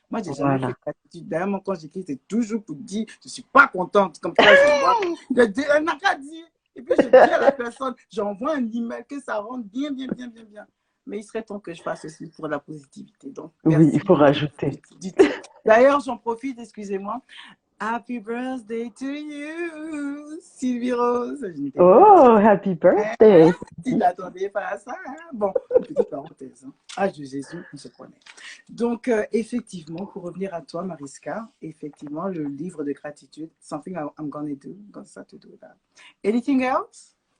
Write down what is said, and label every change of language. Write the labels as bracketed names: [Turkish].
[French] Moi, j'ai jamais fait gratitude. D'ailleurs, quand j'écris, c'est toujours pour dire, je suis pas contente. Comme ça, elle n'a qu'à dire. Et puis, je dis à la personne, j'envoie un email que ça rentre bien. Mais il serait temps que je fasse aussi pour la positivité. Donc, merci. Oui, il faut rajouter. D'ailleurs, j'en profite, excusez-moi. [English] Happy birthday to you, Sylvie Rose. Oh, happy birthday. [French] Tu n'attendais pas à ça, hein? Bon, petite parenthèse. Hein. Ah, Jésus, on se connaît. Donc, effectivement, pour revenir à toi, Mariska, effectivement, le livre de gratitude, [English] something I'm gonna do, I'm gonna start to do that. Anything else?